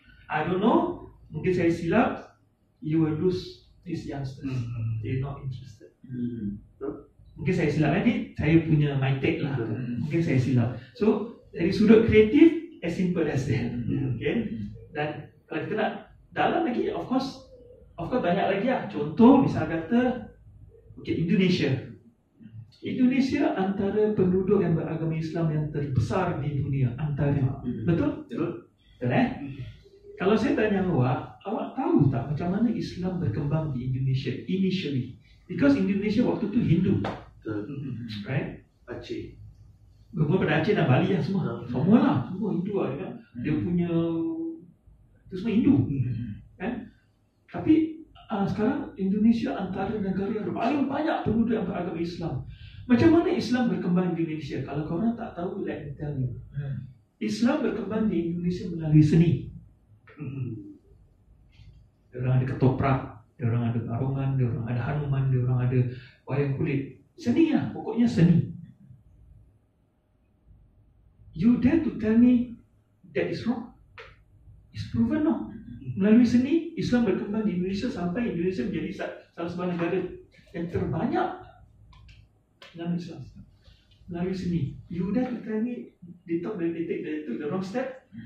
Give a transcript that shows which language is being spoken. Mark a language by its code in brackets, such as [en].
[en] I don't know, [ms] mungkin saya silap, [en] you will lose these youngsters. They're not interested. [ms] Mungkin saya silap, nanti saya punya [en] my take [ms] lah. Mungkin saya silap. [en] So [ms] dari sudut kreatif, [en] as simple as that. [ms] Okay? Dan kalau kita nak dalam lagi, [en] of course [ms] banyak lagi lah. Contoh misal kata, okay, Indonesia antara penduduk yang beragama Islam yang terbesar di dunia antara. Betul? Betul. Kalau saya tanya awak tahu tak macam mana Islam berkembang di Indonesia [en] initially? Because Indonesia waktu tu Hindu. Right? [ms] Aceh. Bermula pada Aceh dan Bali lah semua. Semua Hindu lah kan. Dia punya itu semua Hindu. Kan? Tapi sekarang Indonesia antara negara yang paling banyak penduduk yang beragama Islam. Macam mana Islam berkembang di Indonesia? Kalau korang tak tahu, [en] let me tell you. [ms] Islam berkembang di Indonesia melalui seni. Diorang ada ketoprak, diorang ada garungan, diorang ada hanuman, diorang ada wayang kulit. Seni lah, pokoknya seni. [en] You dare to tell me that is wrong? It's proven no. [ms] Melalui seni, Islam berkembang di Indonesia sampai Indonesia menjadi salah sebuah negara yang terbanyak dalam Islam. Melalui seni. [en] You dare to tell me they take the wrong step?